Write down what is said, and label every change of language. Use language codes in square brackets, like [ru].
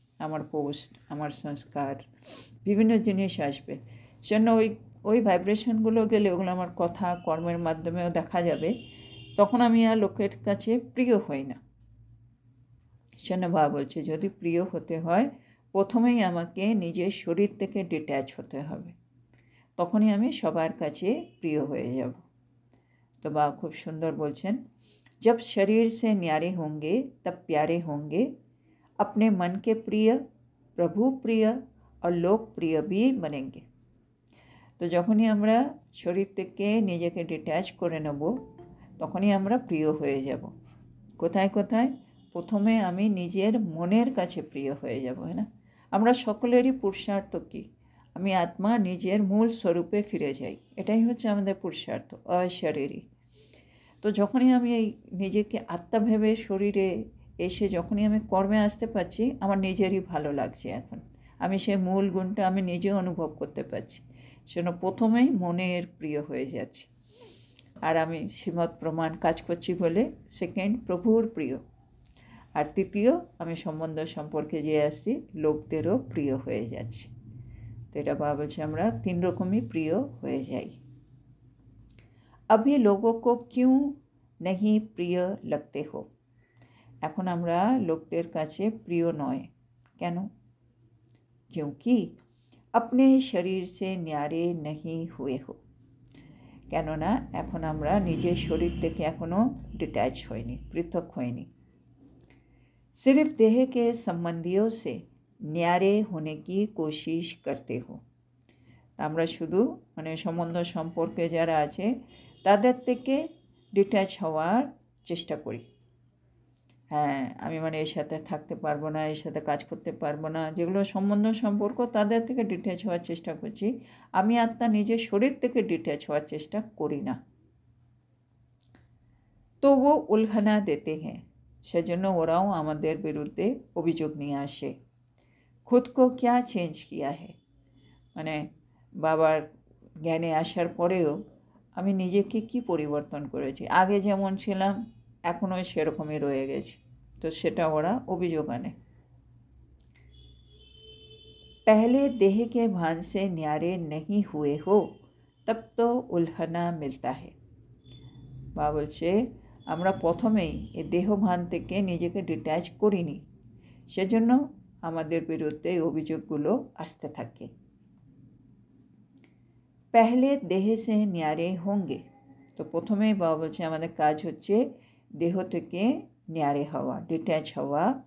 [bn] আমার পোস্ট, আমার সংস্কার, বিভিন্ন জিনিস আসবে, সেজন্য ওই ভাইব্রেশনগুলো গেলে ওগুলো আমার কথা কর্মের মাধ্যমেও দেখা যাবে, তখন আমি আর লোকের কাছে প্রিয় হই না। সেজন্য বাবা বলছে যদি প্রিয় হতে হয় প্রথমেই আমাকে নিজের শরীর থেকে ডিট্যাচ হতে হবে, তখনই আমি সবার কাছে প্রিয় হয়ে যাব। তো বাবা খুব সুন্দর বলছেন [hi] जब शरीर से न्यारे होंगे तब प्यारे होंगे, अपने मन के प्रिय, प्रभु प्रिय और लोक प्रिय भी बनेंगे। [bn] তো যখনই আমরা শরীর থেকে নিজেকে ডিট্যাচ করে নেব তখনই আমরা প্রিয় হয়ে যাব। কোথায় কোথায়? প্রথমে আমি নিজের মনের কাছে প্রিয় হয়ে যাব, হ্যাঁ না? আমরা সকলেরই পুরুষার্থ কী? আমি আত্মা নিজের মূল স্বরূপে ফিরে যাই, এটাই হচ্ছে আমাদের পুরুষার্থ, অশরীরী। তো যখনই আমি এই নিজেকে আত্মা ভেবে শরীরে এসে যখনই আমি কর্মে আসতে পারছি, আমার নিজেরই ভালো লাগছে। এখন আমি সেই মূল গুণটা আমি নিজে অনুভব করতে পারছি, সেজন্য প্রথমেই মনের প্রিয় হয়ে যাচ্ছে। আর আমি শ্রীমৎ প্রমাণ কাজ করছি বলে সেকেন্ড প্রভুর প্রিয়, আর তৃতীয় আমি সম্বন্ধ সম্পর্কে যে আসছি লোকদেরও প্রিয় হয়ে যাচ্ছে। তো এটা বাবা বলছে আমরা 3 রকমই প্রিয় হয়ে যাই। [hi] अभी लोगों को क्यों नहीं प्रिय लगते हो? [bn] এখন আমরা লোকদের কাছে প্রিয় নয় কেন? [hi] क्योंकि अपने शरीर से न्यारे नहीं हुए हो। [bn] কেননা এখন আমরা নিজের শরীর থেকে এখনও ডিট্যাচ হইনি, পৃথক হইনি। [hi] सिर्फ देह के संबंधियों से न्यारे होने की कोशिश करते हो। [bn] আমরা শুধু সম্বন্ধ সম্পর্কে যারা আছে তাদের থেকে ডিট্যাচ হওয়ার চেষ্টা করি। হ্যাঁ, আমি এর সাথে থাকতে পারবো না, এর সাথে কাজ করতে পারবো না, যেগুলো সম্বন্ধ সম্পর্ক তাদের থেকে ডিট্যাচ হওয়ার চেষ্টা করছি। আমি আত্মা নিজের শরীর থেকে ডিট্যাচ হওয়ার চেষ্টা করি না। তো [hi] ও উলঘানা দেতে হ্যাঁ, [bn] সেজন্য ওরাও আমাদের বিরুদ্ধে অভিযোগ নিয়ে আসে। [hi] খুদ কো ক্যা চেঞ্জ কিয়া হে, [bn] বাবার জ্ঞানে আসার পরেও আমি নিজেকে কি পরিবর্তন করেছি, আগে যেমন ছিলাম এখনও সেরকমই রয়ে গেছি, তো সেটা ওরা অভিযোগ আনে। [hi] पहले देह के भान से न्यारे नहीं हुए हो तब तो उल्हना मिलता है। [bn] বা বলছে আমরা প্রথমেই এই দেহভান থেকে নিজেকে ডিট্যাচ করিনি, সেজন্য আমাদের বিরুদ্ধে এই অভিযোগগুলো আসতে থাকে। [hi] पहले देह से न्यारे होंगे, [bn] তো প্রথমেই বাবা বলছে আমাদের কাজ হচ্ছে দেহ থেকে ন্যারে হওয়া, ডিট্যাচ হওয়া।